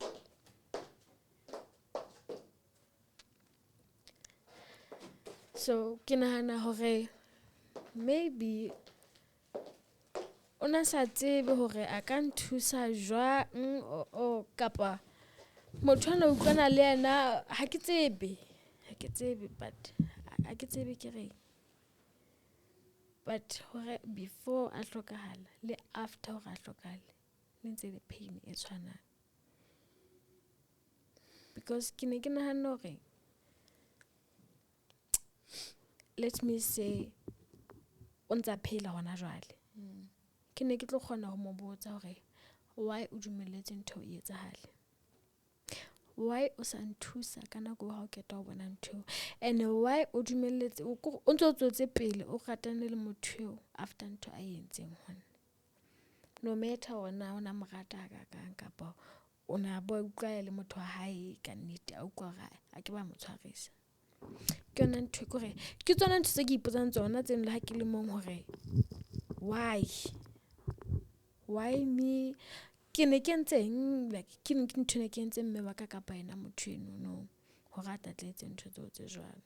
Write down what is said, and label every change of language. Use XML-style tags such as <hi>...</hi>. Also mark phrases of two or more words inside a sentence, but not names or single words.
<st>So ke nahana hore maybe ona sa tsebe hore a ka nthusa jwang o kapa motho ana utlwana le yena ha ke tsebe but ha ke tsebe ke reng. But hore before a hlokahala le after hore a hlokahale le ntse le pain e tshwanang, because ke ne ke nahana hore</st> <en>let me say</en> <st>o ntsa phela hona jwale. Ke ne ke tlo kgona ho mo botsa hore why o dumelletse ntho e etsahale, why o sa nthusa ka nako ha o keta ho bona ntho,</st> <en>and why</en> <st>o dumelletse o ntso tsotse pele o ratane le motho after ntho a entseng hona,</st> <en>no matter</en> <st>ona morata ka kang kapa ona bo utlwa le motho wa hae ka nnete a utlwa ra a ke ba mo tshwarisa. Ke yona ntho kore ke tsona ntho tse ke ipotsang tsona tse nle ha ke le mong hore why me ke ne ke ntseng like ke ntho ne ke ntse mme wa ka kapa ena motho eno no ho rata tletse ntho tse jwalo.</st>